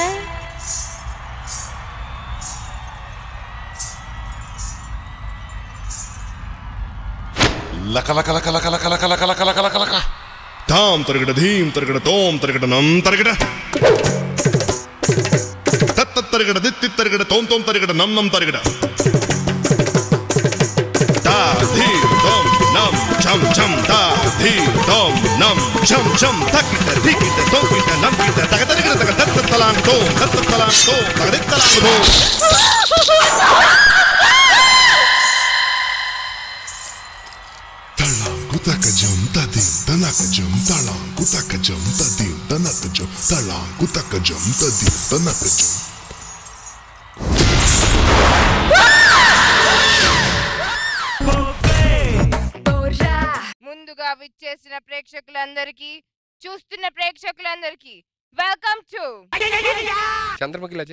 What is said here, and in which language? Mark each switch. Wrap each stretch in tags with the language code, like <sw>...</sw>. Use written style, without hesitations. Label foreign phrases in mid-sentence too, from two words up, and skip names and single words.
<te>லக லக லக லக லக லக லக லக லக லக லக தாம் தருகிட தீம் தருகிட தோம் தருகிட நம் தருகிட தத்த தருகிட தித்தி தருகிட தோம் தோம் தருகிட நம் நம் தருகிட Nam cham cham da dhi dom nam cham cham takita dikita dokita nam kita takatariga takata talang do takatalang do takatalang do talang kutaka jam tadim tanaka jam talang kutaka jam tadim tanaka jam talang kutaka jam tadim tanaka jam ముందుగా విచ్చేసిన ప్రేక్షకులందరికీ చూస్తున్న ప్రేక్షకులందరికీ</te> <en>welcome to</en> <te>చంద్రముఖి లజయ్</te>